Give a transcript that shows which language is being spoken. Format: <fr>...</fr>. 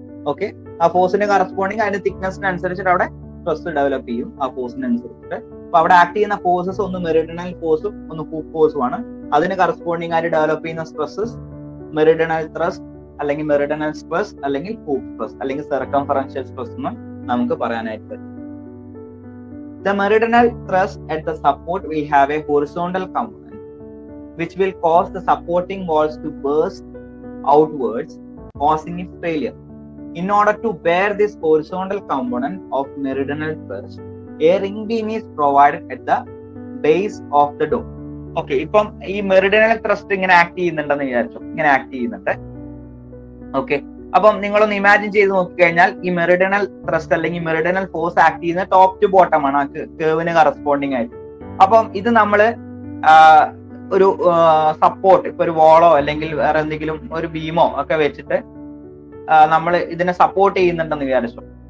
<ml>Okay, ആ ഫോഴ്സിന് corresponding അതിന്റെ തിക്നെസ്സിനനുസരിച്ചിട്ട് അവിടെ സ്ട്രെസ് ഡെവലപ്പ് ചെയ്യും ആ ഫോഴ്സിനനുസരിച്ചിട്ട്. അപ്പൊ അവിടെ ആക്ട് ചെയ്യുന്ന ഫോഴ്സസ് ഒന്ന് മെറിഡിയണൽ ഫോഴ്സും ഒന്ന് ഹൂപ്പ് ഫോഴ്സും ആണ്. അതിന് കറസ്പോണ്ടിങ് ആയിട്ട് ഡെവലപ്പ് ചെയ്യുന്ന സ്ട്രെസ്സസ് മെറിഡിയണൽ ത്രസ്റ്റ് അല്ലെങ്കിൽ മെറിഡിയണൽ സ്ട്രെസ് അല്ലെങ്കിൽ ഹൂപ്പ് സ്ട്രെസ് അല്ലെങ്കിൽ സർക്കംഫറൻഷ്യൽ സ്ട്രെസ് എന്ന് നമുക്ക് പറയാനായിട്ട് പറ്റും.</ml> <en>The meridional thrust at the support will have a horizontal component which will cause the supporting walls to burst outwards, causing its failure. In order to bear this horizontal component of meridional thrust, a ring beam is provided at the base of the dome.</en> <ml>Okay, ഇപ്പം ഈ മെറിഡിയണൽ thrust ഇങ്ങനെ act ചെയ്യുന്നുണ്ടെന്ന് വിചാരിച്ചു, ഇങ്ങനെ act ചെയ്യുന്നുണ്ട്. Okay, അപ്പം നിങ്ങളൊന്ന് imagine ചെയ്ത് നോക്കിക്കഴിഞ്ഞാൽ ഈ മെറിഡിയണൽ ത്രസ്റ്റ് അല്ലെങ്കിൽ മെറിഡിയണൽ ഫോഴ്സ് ആക്ട് ചെയ്യുന്ന ടോപ്പ് ടു ബോട്ടം ആണ് ആ കേവിന് കറസ്പോണ്ടിങ് ആയിട്ട്. അപ്പം ഇത് നമ്മള് ഒരു സപ്പോർട്ട്, ഇപ്പൊ ഒരു വാളോ അല്ലെങ്കിൽ വേറെ എന്തെങ്കിലും ഒരു ബീമോ ഒക്കെ വെച്ചിട്ട് നമ്മൾ ഇതിനെ സപ്പോർട്ട് ചെയ്യുന്നുണ്ടെന്ന് വിചാരിച്ചു.</ml>